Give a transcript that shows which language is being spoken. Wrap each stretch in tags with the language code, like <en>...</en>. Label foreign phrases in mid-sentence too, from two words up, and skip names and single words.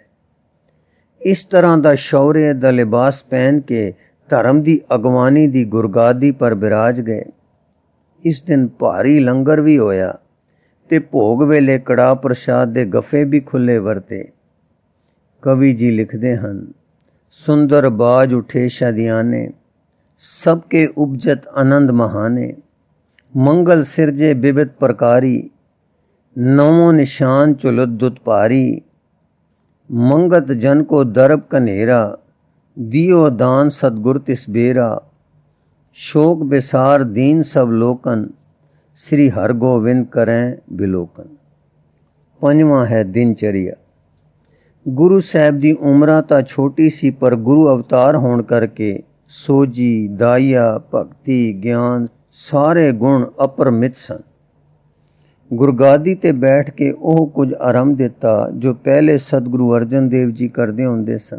<pa>ਇਸ ਤਰ੍ਹਾਂ ਦਾ ਸ਼ੌਰਿਆ ਦਾ ਲਿਬਾਸ ਪਹਿਨ ਕੇ ਧਰਮ ਦੀ ਅਗਵਾਨੀ ਦੀ ਗੁਰਗਾਦੀ ਪਰ ਬਿਰਾਜ ਗਏ। ਇਸ ਦਿਨ ਭਾਰੀ ਲੰਗਰ ਵੀ ਹੋਇਆ ਤੇ ਭੋਗ ਵੇਲੇ ਕੜਾਹ ਪ੍ਰਸ਼ਾਦ ਦੇ ਗੱਫੇ ਵੀ ਖੁੱਲੇ ਵਰਤੇ। ਕਵੀ ਜੀ ਲਿਖਦੇ ਹਨ,</pa> <bra>सुंदर बाज उठे शादियाने, सबके उपजत आनंद महाने। मंगल सिरजे विविध प्रकारी, नवों निशान चुलत दुत पारी। मंगत जन को दरब कनेरा, दियो दान सतगुर तिस बेरा। शोक बिसार दीन सब लोकन, श्री हर गोविंद करें बिलोकन।</bra> <pa>ਪੰਜਵਾਂ ਹੈ ਦਿਨਚਰਿਆ। ਗੁਰੂ ਸਾਹਿਬ ਦੀ ਉਮਰ ਤਾਂ ਛੋਟੀ ਸੀ, ਪਰ ਗੁਰੂ ਅਵਤਾਰ ਹੋਣ ਕਰਕੇ ਸੋਜੀ, ਦਾਇਆ, ਭਗਤੀ, ਗਿਆਨ ਸਾਰੇ ਗੁਣ ਅਪਰਮਿਤ ਸਨ। ਗੁਰਗੱਦੀ ਤੇ ਬੈਠ ਕੇ ਓਹ ਕੁਝ ਆਰੰਭ ਦਿੱਤਾ ਜੋ ਪਹਿਲੇ ਸਤਿਗੁਰੂ ਅਰਜਨ ਦੇਵ ਜੀ ਕਰਦੇ ਹੁੰਦੇ ਸਨ।</pa>